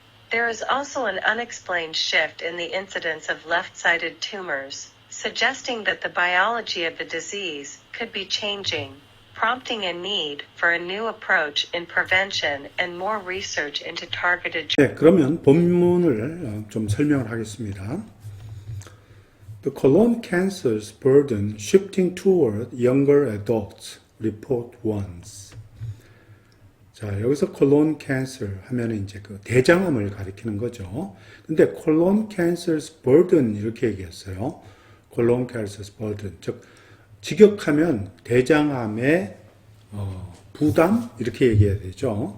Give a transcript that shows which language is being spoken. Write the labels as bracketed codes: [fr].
[en] There is also an unexplained shift in the incidence of left-sided tumors, suggesting that the biology of the disease could be changing, prompting a need for a new approach in prevention and more research into targeted. [ko] 네, 그러면 본문을 좀 설명을 하겠습니다. [en] The colon cancer's burden shifting toward younger adults, report warns. [ko] 자, 여기서 colon cancer 하면은 이제 그 대장암을 가리키는 거죠. 근데 [en] colon cancer's burden [ko] 이렇게 얘기했어요. [en] colon cancer's burden, [ko] 즉 직역하면 대장암의 부담 이렇게 얘기해야 되죠.